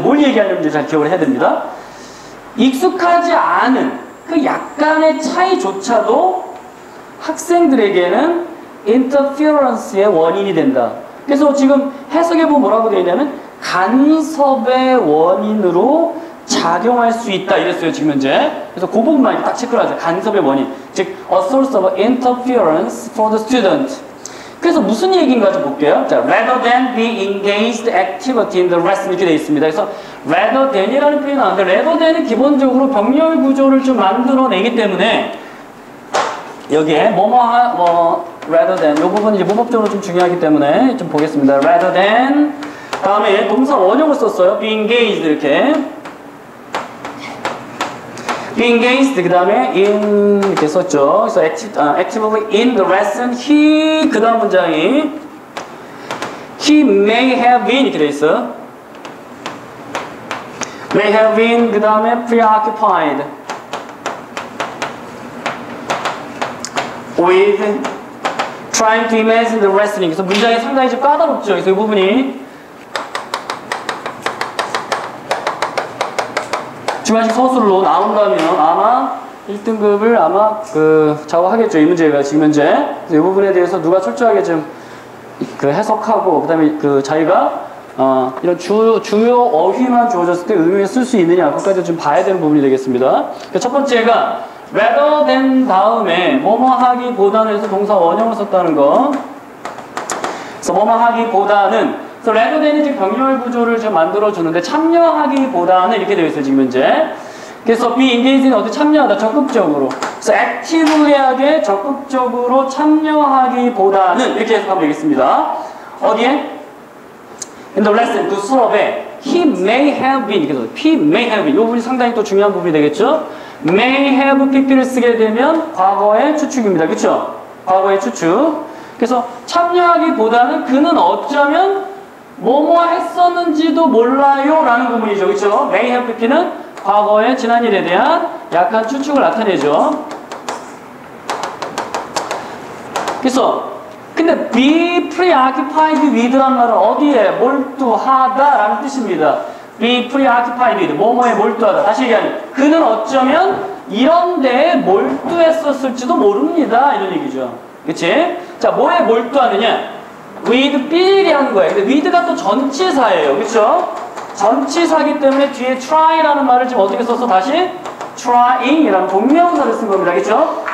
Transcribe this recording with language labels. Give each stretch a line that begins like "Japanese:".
Korean: 뭘 얘기하는지 잘 기억을 해야 됩니다. 익숙하지 않은 그 약간의 차이조차도 학생들에게는 interference의 원인이 된다. 그래서 지금 해석해보면 뭐라고 되어 있냐면 간섭의 원인으로 작용할 수 있다 이랬어요 지금 현재. 그래서 그 부분만 딱 체크를 하세요. 간섭의 원인 즉
English: a source of interference for the student.
Korean: 그래서 무슨 얘기인가 좀 볼게요.
English: 자, rather than be engaged activity in the lesson
Korean: 이렇게 되어 있습니다. 그래서 rather than이라는 표현이 나오는데 rather than은 기본적으로 병렬 구조를 좀 만들어내기 때문에 여기에 rather than 이 부분이 이제 문법적으로 좀 중요하기 때문에 좀 보겠습니다. rather than 다음에 동사 원형을 썼어요. be engaged 이렇게 be engaged 그 다음에 in 이렇게 썼죠. 그래서
English: actively in the lesson he
Korean: 그 다음 문장이
English: he may have been
Korean: 이렇게 돼 있어요.
English: May have been
Korean: 그 다음에
English: preoccupied with trying to imagine the wrestling.
Korean: 그래서 문장이 상당히 좀 까다롭죠. 그래서 이 부분이 중간식 서술로 나온다면 아마 1등급을 아마 좌우하겠죠. 이 문제가 지금 현재. 그래서 이 부분에 대해서 누가 철저하게 좀 해석하고 그다음에 자기가 이런 중요 어휘만 주어졌을 때 응용에 쓸 수 있느냐 그것까지 좀 봐야 되는 부분이 되겠습니다. 첫 번째가 rather than 다음에 뭐뭐 하기보다는 해서 동사 원형을 썼다는 거. 그래서 뭐뭐 하기보다는 그래서 rather than이 지금 병렬 구조를 좀 만들어 주는데 참여하기보다는 이렇게 되어 있어요 지금 현재. 그래서 be engaged in 참여하다 적극적으로. 그래서 activelly하게 적극적으로 참여하기보다는 이렇게 해석하면 되겠습니다. 어디에?
English: In the lesson
Korean: 그 수업에
English: he may have been
Korean: 이렇게
English: he may have been
Korean: 이 부분이 상당히 또 중요한 부분이 되겠죠. may have pp를 쓰게 되면 과거의 추측입니다. 그렇죠? 과거의 추측. 그래서 참여하기보다는 그는 어쩌면 뭐뭐 했었는지도 몰라요 라는 부분이죠. 그렇죠? may have pp는 과거의 지난 일에 대한 약한 추측을 나타내죠. 그래서 근데 be preoccupied with라는 말은 어디에 몰두하다 라는 뜻입니다.
English: be preoccupied with
Korean: 뭐뭐에 몰두하다. 다시 얘기하면 그는 어쩌면 이런 데에 몰두했었을지도 모릅니다. 이런 얘기죠. 그치? 자, 뭐에 몰두하느냐? with be를 한 거예요. 근데 with가 또 전치사예요. 그쵸? 전치사기 때문에 뒤에 try라는 말을 지금 어떻게 써서 다시 trying이라는 동명사를 쓴 겁니다. 그쵸?